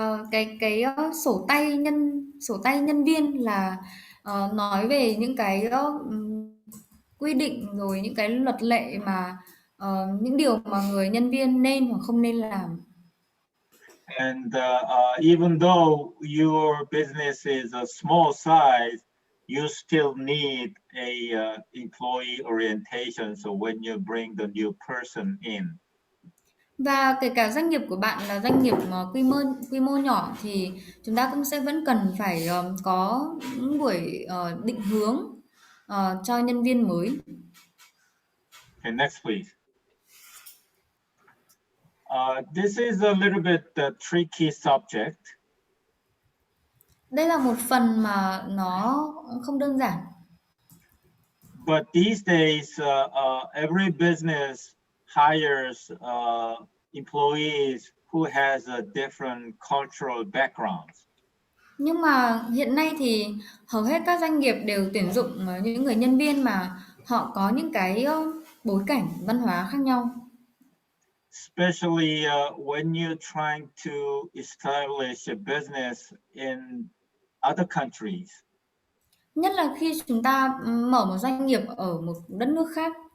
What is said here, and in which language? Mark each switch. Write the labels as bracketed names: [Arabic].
[Vietnamese] Cái sổ tay nhân viên là nói về những cái quy định rồi những cái luật lệ mà những điều mà người nhân viên nên hoặc không nên làm. [English] And even though your business is a small size, you still need a employee orientation. So when you bring the new person in. [Vietnamese] Và kể cả doanh nghiệp của bạn là doanh nghiệp quy mô nhỏ thì chúng ta cũng sẽ vẫn cần phải có những buổi định hướng cho nhân viên mới. [English] Okay, next please. This is a little bit tricky subject. [Vietnamese] Đây là một phần mà nó không đơn giản. [English] But these days, every business hires employees who has a different cultural backgrounds. [Vietnamese] Nhưng mà hiện nay thì hầu hết các doanh nghiệp đều tuyển dụng những người nhân viên mà họ có những cái bối cảnh văn hóa khác nhau. [English] Especially when you're trying to establish a business in other countries. [Vietnamese] Nhất là khi chúng ta mở một doanh nghiệp ở một đất nước khác.